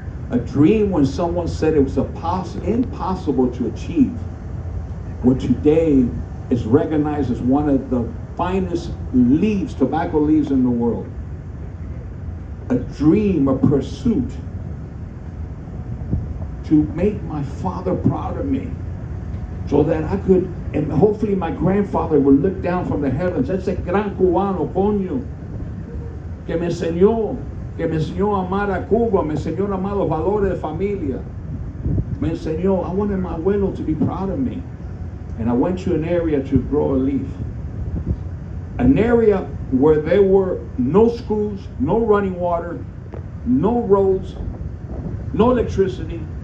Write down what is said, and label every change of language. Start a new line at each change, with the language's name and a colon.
English: A dream when someone said it was impossible to achieve what today is recognized as one of the finest leaves, tobacco leaves in the world. A dream, a pursuit to make my father proud of me so that I could, and hopefully my grandfather would look down from the heavens.
Spanish: Ese gran cubano, coño, que me enseñó a amar a Cuba, me enseñó a amar los valores de familia.
English: Me enseñó, I wanted my abuelo to be proud of me. And I went to an area to grow a leaf. An area where there were no schools, no running water, no roads, no electricity.